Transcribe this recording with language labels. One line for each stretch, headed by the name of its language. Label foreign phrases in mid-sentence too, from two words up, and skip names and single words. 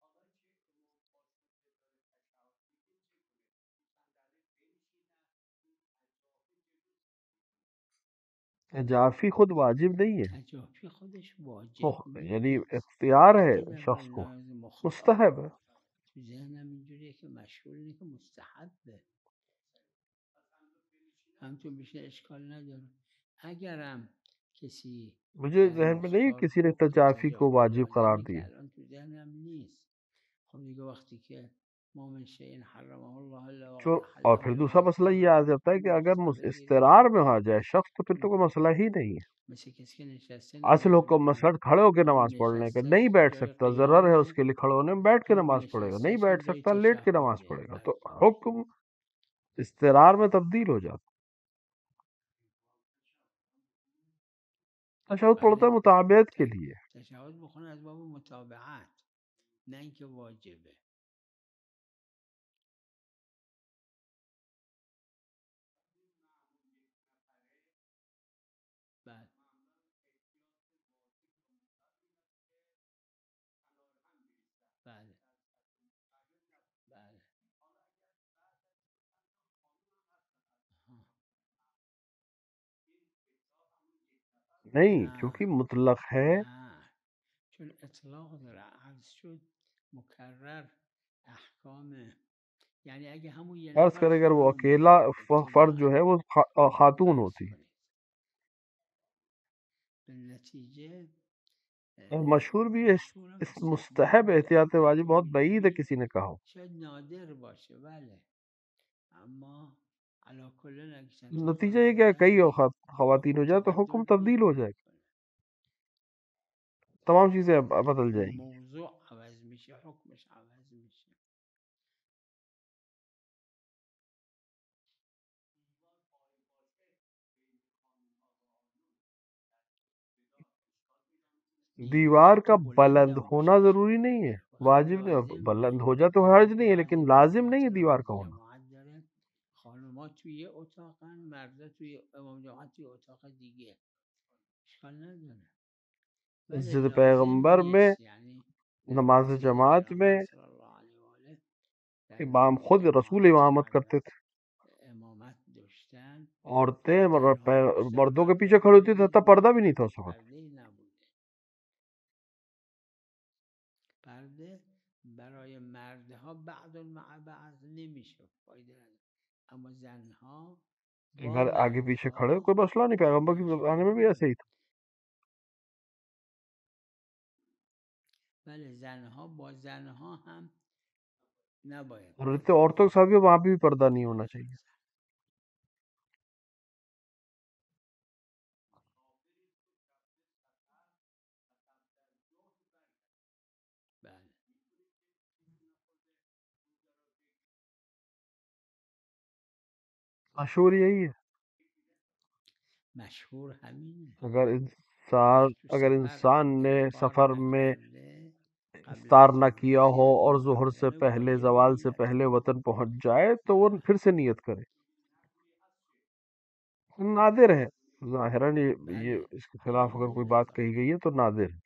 Urdu: جعفی خود واجب نہیں ہے،
Persian: تجافی خودش واجب یعنی نیست،
Urdu: اختیار ہے
Persian: حتی در
Urdu: شخص کو،
Persian: نماز مختار
Urdu: مستحب ہے.
Persian: تو ذهنم اینجوریه که مشهور اینه که مستحبه، همطور میشه اشکال نداره. اگرم کسی
Urdu: مجھے
Persian: در
Urdu: ذہن میں نہیں
Persian: مختار
Urdu: کسی نے
Persian: گفت که
Urdu: تجافی کو
Persian: تجافی
Urdu: واجب قرار
Persian: واجبه
Urdu: دیا.
Persian: که الان تو ذهنم نیست. خب دیگه وقتی که
Arabic: ما من شيء حرمه الله إلا
Urdu: جو
Arabic: وقد
Urdu: اور پھر
Arabic: أحله
Urdu: دوسرا مسئلہ یہ آ جاتا ہے کہ اگر استقرار میں آ جائے شخص تو پھر تو کوئی مسئلہ ہی نہیں ہے.
Persian: مثل کسی که نشسته
Urdu: اصل
Persian: نماز
Urdu: حکم
Persian: بخونه
Urdu: مسلط کھڑے ہو کے نماز پڑھنے کا،
Persian: نشسته
Urdu: نہیں بیٹھ
Persian: جای
Urdu: سکتا، ضرر ہے اس
Persian: قیامه
Urdu: کے لیے کھڑے ہونے میں، بیٹھ کے
Persian: حکم
Urdu: نماز پڑھے گا، نہیں
Persian: نشستش هم
Urdu: بیٹھ
Persian: جای
Urdu: سکتا لیٹ کے نماز
Persian: تشهده
Urdu: پڑھے گا. تو
Persian: بله
Urdu: حکم استقرار میں تبدیل ہو جاتا. تشہد پڑھتا ہے
Persian: بله
Urdu: مطابعت کے لیے.
Persian: تشهد بخونه از باب متابعت نه اینکه واجبه. بله بله بله ها.
Urdu: نہیں
Persian: نه
Urdu: کیونکہ مطلق ہے.
Persian: نه چون اطلاق داره عرض شد مکرر احکام، یعنی اگه همون یه
Urdu: فرض
Persian: نفر
Urdu: کرے اگر وہ
Persian: خانم
Urdu: اکیلا
Persian: بود
Urdu: فرد جو
Persian: ابتداءً
Urdu: ہے وہ خاتون
Persian: فرض
Urdu: ہوتی.
Persian: کنید به نتیجه
Urdu: اور مشہور بھی ہے
Persian: خاتون هم
Urdu: اس مستحب احتیاط واجب بہت بعید ہے کسی نے کہا ہو.
Persian: شاید نادر باشه بله، اما علا کلن اگه چند تا
Urdu: نتیجہ
Persian: خانم
Urdu: یہ کہ
Persian: بودن
Urdu: کئی اوقات خواتین ہو جائے تو حکم
Persian: تبدل
Urdu: تبدیل ہو
Persian: پیدا
Urdu: جائے گا،
Persian: میکنه.
Urdu: تمام چیزیں بدل جائیں گی.
Persian: موضوع عوض میشه، حکمش عوض میشه.
Urdu: دیوار کا
Persian: تو
Urdu: بلند
Persian: بلندم
Urdu: ہونا
Persian: باشه
Urdu: ضروری نہیں ہے، واجب نہیں.
Persian: لازم
Urdu: بلند
Persian: نه،
Urdu: ہو جائے تو حرج نہیں ہے، لیکن لازم نہیں ہے
Persian: مثلا
Urdu: دیوار کا
Persian: امام
Urdu: ہونا.
Persian: جماعت داره خانوما توی یه اتاقن مردا توی امام جماعت توی اتاق دیگه اشکال نداره، بله
Urdu: مسجد
Persian: لازم
Urdu: پیغمبر میں
Persian: نیست. یعنی در
Urdu: نماز
Persian: مسجد
Urdu: جماعت میں
Persian: پیغمبر
Arabic: صلی اللہ علیه و آله
Persian: در
Urdu: امام خود رسول
Persian: جماعات که
Urdu: امامت کرتے
Persian: حضرت
Urdu: تھے،
Persian: امامت داشتن
Urdu: عورتیں
Persian: تنها داشتن
Urdu: مردوں کے
Persian: پرده
Urdu: پیچھے کھڑی ہوتی تھی،
Persian: پوشیده
Urdu: حتیٰ پردہ
Persian: بودن،
Urdu: بھی نہیں تھا اس وقت.
Persian: پرده ای نبوده. پرده برای مردها بعض مع بعض نمیشه، فایده نداره، اما زنها با
Urdu: اگر آگے پیچھے کھڑے
Persian: مردها
Urdu: کوئی مسئلہ نہیں، پیغمبر کے
Persian: اشکال
Urdu: زمانے میں بھی ایسے
Persian: نداره.
Urdu: ہی تھا.
Persian: بله زنها با زنها هم نباید
Urdu: اور
Persian: پرده
Urdu: اتنے عورتوں کے
Persian: پوشیده
Urdu: ساتھ بھی وہاں
Persian: باشه.
Urdu: بھی پردہ نہیں ہونا چاہیے.
Persian: بله
Urdu: مشہور یہی ہے.
Persian: مشهور همینه.
Urdu: اگر
Persian: تو سفر
Urdu: انسان نے
Persian: افطار
Urdu: سفر میں
Persian: نکرده قبل
Urdu: افطار
Persian: از
Urdu: نہ
Persian: ظهر
Urdu: کیا ہو
Persian: رسیدگی
Urdu: اور
Persian: به
Urdu: ظہر سے
Persian: وطن
Urdu: پہلے
Persian: واجب
Urdu: زوال سے
Persian: نیت
Urdu: پہلے
Persian: کنه.
Urdu: وطن پہنچ جائے تو وہ پھر سے نیت کرے. نادر ہے ظاہراً، یہ
Persian: بله
Urdu: اس کے خلاف
Persian: خیلی
Urdu: اگر کوئی
Persian: نادره،
Urdu: بات کہی گئی ہے تو نادر ہے.